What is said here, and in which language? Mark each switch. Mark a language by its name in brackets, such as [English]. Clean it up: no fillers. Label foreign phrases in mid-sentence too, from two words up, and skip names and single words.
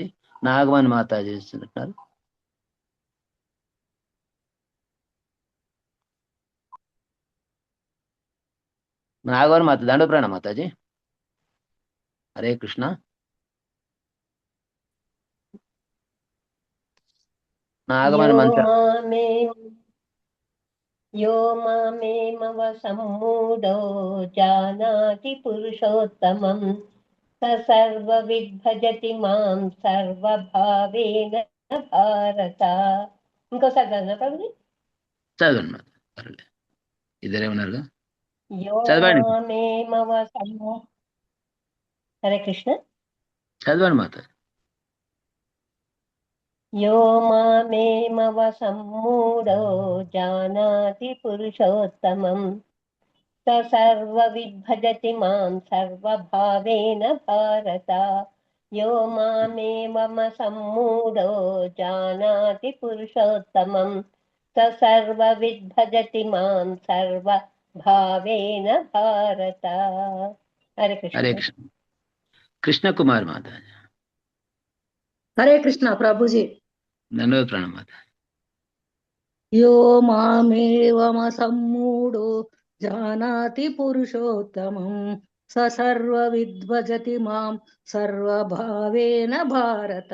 [Telugu] నాగమణి మాతాజీ ఇస్తున్నారు. నాగమణి మాత దండప్రాణ మాతాజీ. [Sanskrit] హరే కృష్ణ. [Telugu] నాగమణి మంత్ర. [Sanskrit] यो मामेमवसम्मूढो जानाति पुरुषोत्तमं स सर्वविद् भजति मां सर्वभावेन भारत. [Telugu] ఇంకోసారి చదవనా ప్రభుజీ? చదవండి మాత, పర్లేదు. ఇద్దరేమన్నారుగా [Sanskrit] యో [Telugu] చదవండి. [Sanskrit] మామేమవసమ్ము. హరే కృష్ణ. [Telugu] చదవండి మాత. [Sanskrit] यो मामेमवसम्मूढो जानाति पुरुषोत्तमं स सर्वविद् भजति मां सर्वभावेन भारत. यो मामेवमसम्मूढो जानाति पुरुषोत्तमं स सर्वविद् भजति मां सर्वभावेन भारत. हरे कृष्ण. హరే కృష్ణ. [Telugu] కృష్ణ కుమార్ మాతాజీ. [Sanskrit] హరే కృష్ణ ప్రభుజీ. దండోద్ ప్రణామ మాత. యో మామేవమసమ్మూఢో జానాతి పురుషోత్తమం స సర్వవిద్భజతి మాం సర్వభావేన భారత.